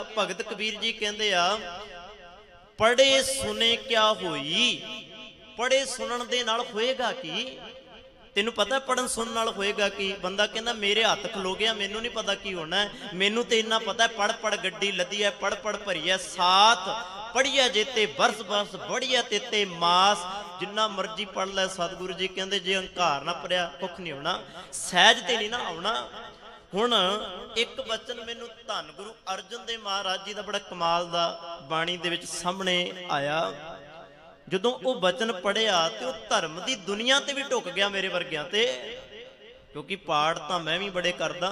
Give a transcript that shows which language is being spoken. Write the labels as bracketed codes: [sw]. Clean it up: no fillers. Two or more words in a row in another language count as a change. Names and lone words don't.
[pa] ਭਗਤ ਕਬੀਰ ਜੀ ਕਹਿੰਦੇ ਆ, ਪੜ੍ਹੇ ਸੁਣੇ ਕਿਆ ਹੋਈ। ਪੜ੍ਹੇ ਸੁਣਨ ਦੇ ਨਾਲ ਹੋਏਗਾ ਕੀ? ਤੈਨੂੰ ਪਤਾ ਪੜ੍ਹਨ ਸੁਣਨ ਨਾਲ ਹੋਏਗਾ ਕੀ? ਬੰਦਾ ਕਹਿੰਦਾ ਮੇਰੇ ਹੱਥ ਖਲੋ ਗਿਆ, ਮੈਨੂੰ ਨਹੀਂ ਪਤਾ ਕੀ ਹੋਣਾ ਹੈ। ਮੈਨੂੰ ਤੋ ਇੰਨਾ ਪਤਾ ਹੈ ਪੜ੍ਹ ਪੜ੍ਹ ਗੱਡੀ ਲੱਦੀ ਹੈ, ਪੜ੍ਹ ਪੜ੍ਹ ਭਰੀ ਹੈ ਸਾਥ, ਪੜ੍ਹਿਆ ਜੇਤੇ ਬਰਸ ਬਰਸ ਬੜ੍ਹਿਆ ਤੇਤੇ ਮਾਸ। ਜਿੰਨਾ ਮਰਜ਼ੀ ਪੜ੍ਹ ਲੈ। ਸਤਗੁਰੂ ਜੀ ਕਹਿੰਦੇ ਜੇ ਹੰਕਾਰ ਨਾ ਭਰਿਆ ਕੁਛ ਨਹੀਂ ਹੋਣਾ, ਸਹਿਜ ਤੇ ਨਹੀਂ ਨਾ ਆਉਣਾ। ਹੁਣ ਏਕ ਬਚਨ ਮੈਨੂੰ ਧੰਨ ਗੁਰੂ ਅਰਜਨ ਦੇਵ ਮਹਾਰਾਜ ਜੀ ਕਾ ਬੜਾ ਕਮਾਲ ਦਾ ਬਾਣੀ ਦੇ ਵਿਚ ਸਾਮ੍ਹਣੇ ਆਇਆ। ਜਦੋਂ ਵੋ ਬਚਨ ਪੜ੍ਹਿਆ ਤੋ ਧਰਮ ਕੀ ਦੁਨੀਆ ਤੇ ਭੀ ਢੁੱਕ ਗਿਆ ਮੇਰੇ ਵਰਗਿਆਂ ਤੇ, ਕਿਉਂਕਿ ਪਾਠ ਤੋ ਮੈਂ ਭੀ ਬੜੇ ਕਰਦਾ।